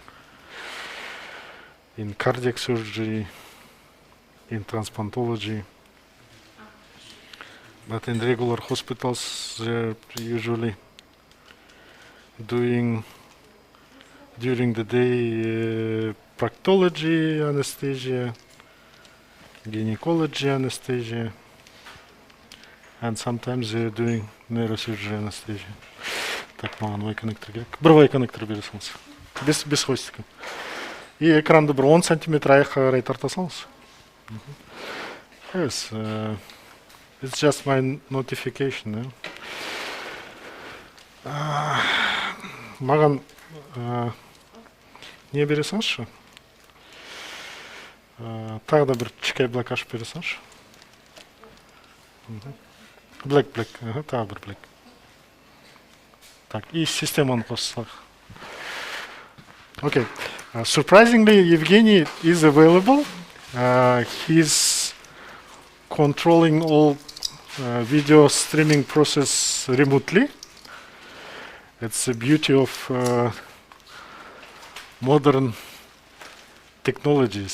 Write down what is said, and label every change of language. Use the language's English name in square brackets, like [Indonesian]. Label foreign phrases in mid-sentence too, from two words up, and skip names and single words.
[English] in cardiac surgery, in transplantology, but in regular hospitals they're usually doing during the day proctology anesthesia, gynecology anesthesia, and sometimes they're doing neurosurgery anesthesia. [Kazakh] Так, маған Y коннектор керек. Бір Y коннектор бере салыңыз. [Russian] Без хвостика. [Kazakh] И экранды бір 10 сантиметр аяққа қарай тарта салыңыз. [English] Yes, it's just my notification. [Kazakh] Маған не бере салыңызшы? Тағы да бір кішкентай блок ашып бере салыңызшы. Black, тағы бір black. [Russian] Так, и [Kazakh] системаны қоссақ. [English] Okay. Surprisingly, Evgeny is available. He's controlling all video streaming process remotely. It's the beauty of modern technologies.